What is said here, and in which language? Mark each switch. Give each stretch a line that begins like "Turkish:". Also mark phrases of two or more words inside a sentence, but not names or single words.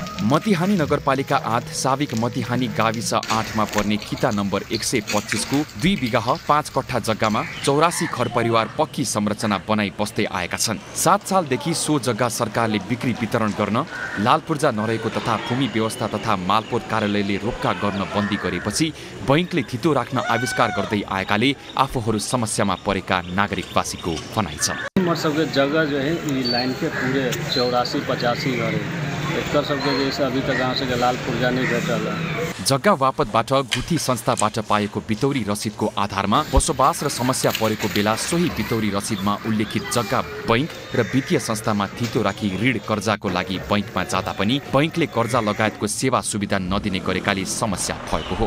Nepali: मतिहानी नगरपालिका 8 साविक मतिहानी गाविस 8मा पर्ने किता नम्बर 125 को 2 बिघा 5 कट्ठा जग्गामा 84 घर परिवार पक्की संरचना बनाई बस्दै आएका छन्। 7 सालदेखि सो जग्गा सरकारले बिक्री वितरण गर्न लाल पूर्जा नरहेको तथा भूमि व्यवस्था तथा मालपोत कार्यालयले रोक्का गर्न बन्दी गरेपछि बैंकले थितो राख्न आविष्कार गर्दै आएकाले आफूहरू समस्यामा परेका नागरिकवासीको भनाइ छ।
Hindi: हमारे सबके जगह जो है ये लाइन के पूरे 84-85 घर है। एक सबके जैसे अभी तक गाँव से लाल पूर्जा नहीं भेटल है।
Nepali: जग्गा वापतबाट गुठी संस्थाबाट पाएको बितौरी रसिदको आधारमा बसोबास र समस्या परेको बेला सोही बितौरी रसिदमा उल्लेखित जग्गा बैंक र वित्तीय संस्थामा थितो राखी ऋण कर्जाको लागि बैंकमा जाँदा पनि बैंकले कर्जा लगायतको सेवा सुविधा नदिने गरेकाले समस्या भएको हो।